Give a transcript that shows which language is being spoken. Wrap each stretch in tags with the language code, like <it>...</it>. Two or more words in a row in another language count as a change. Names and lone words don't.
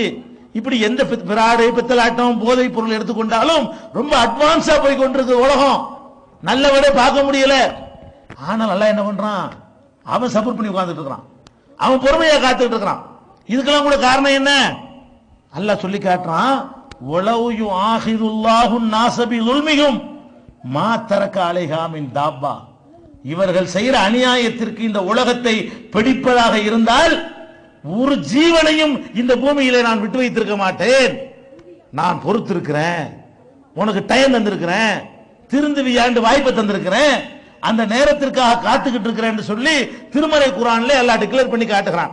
<ta>இப்படி எந்த பிராடு பித்தலாட்டம் போதை பொருள் எடுத்துக்கொண்டாலும் ரொம்ப அட்வான்ஸா போய் கொண்டிருக்கு உலகம். நல்லவட பார்க்க முடியல. ஆனால் அல்லாஹ் என்ன பண்றான்? அவன் சப்போர்ட் பண்ணி உட்கார்ந்துட்டு இருக்கிறான், அவன் பொறுமையா காத்துட்டு இருக்கிறான். இதுக்கெல்லாம் கூட காரணம் என்ன? அல்லாஹ் சொல்லி காட்டுறான்,</ta> <ar>ولو يؤاخذ الله الناس بظلمهم ما ترك عليها من دابة.</ar> <ta>இவர்கள் செய்யற அநியாயத்திற்கு இந்த உலகத்தை பிடிப்பதாக இருந்தால் ஒரு ஜீவனையும் இந்த பூமியிலே நான் விட்டு வைத்திருக்க மாட்டேன். நான் பொறுத்திருக்கிறேன், உனக்கு டைம் தந்திருக்கிறேன், திருந்துவியாண்டு வாய்ப்பை தந்திருக்கிறேன், அந்த நேரத்திற்காக காத்துக்கிட்டு இருக்கிறேன் என்று சொல்லி திருமறை குர்ஆன்ல அல்லாஹ் டிக்ளேர் பண்ணி காட்டுகிறான்.</ta>